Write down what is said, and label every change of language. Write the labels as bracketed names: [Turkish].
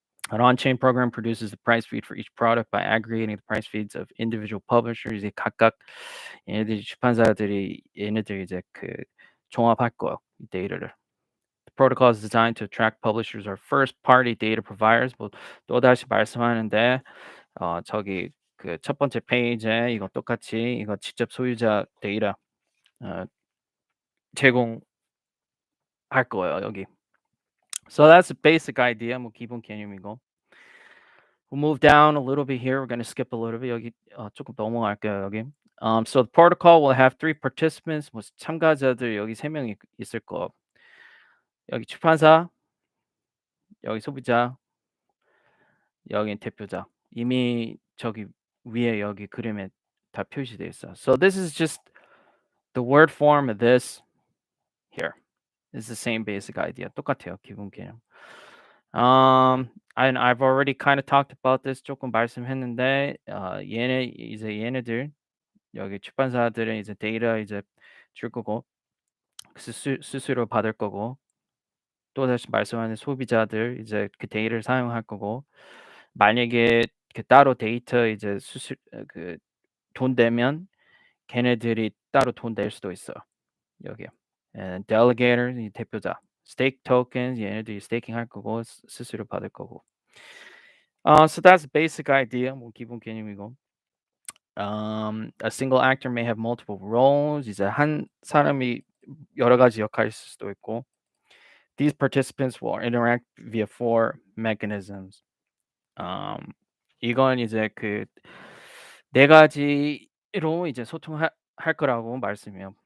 [English] An on-chain program produces the price feed for each product by aggregating the price feeds of individual publishers. [Korean] 이제 각각 얘네들이 출판사들이 얘네들이 이제 그 종합할 거예요, 이 데이터를. [English] The protocol is designed to attract publishers or first-party data providers. [Korean] 뭐 또다시 말씀하는데 저기 그 첫 번째 페이지에 이거 똑같이 이거 직접 소유자 데이터 제공할 거예요, 여기. [English] So that's the basic idea. [Korean] 뭐 기본 개념이고. [English] We'll move down a little bit here. We're going to skip a little bit. [Korean] 여기 조금 넘어갈게요, 여기. [English] So the protocol will have three participants. [Korean] 뭐 참가자들 여기 세 명이 있을 거. 여기 출판사, 여기 소비자, 여기 대표자. 이미 저기 위에 여기 그림에 다 표시돼 있어. [English] So this is just the word form of this here. It's the same basic idea. [Korean] 똑같아요, 기본 개념. [English] And I've already kind of talked about this. [Korean] 조금 말씀했는데 얘네들 여기 출판사들은 이제 데이터 이제 줄 거고 수수료 받을 거고 또다시 말씀하는 소비자들 이제 그 데이터를 사용할 거고 만약에 그 따로 데이터 이제 그 돈 내면 걔네들이 따로 돈 낼 수도 있어 여기요. [English] And delegators [Korean] 이 대표자, [English] stake tokens [Korean] 얘네들이 스테이킹 할 거고 수수료 받을 거고. [English] So that's the basic idea. [Korean] 뭐 기본 개념이고. [English] A single actor may have multiple roles. [Korean] 이제 한 사람이 여러 가지 역할을 있을 수도 있고. [English] These participants will interact via four mechanisms. [Korean] 이건 이제 그 네 가지로 이제 소통할 할 거라고 말씀해요.